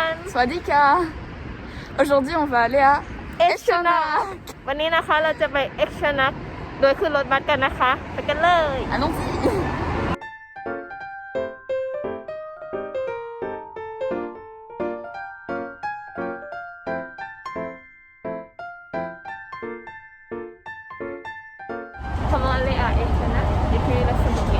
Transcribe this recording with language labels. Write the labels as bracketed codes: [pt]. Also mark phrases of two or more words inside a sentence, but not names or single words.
[th] Swadika. [fr] Aujourd'hui, on va aller à [th] เอ็กชนักวันนี้นะคะเราจะไปเอ็กชนักโดยขึ้นรถบัสกันนะคะไปกันเลย [fr] Allons-y. Comment aller à Echternach depuis Luxembourg?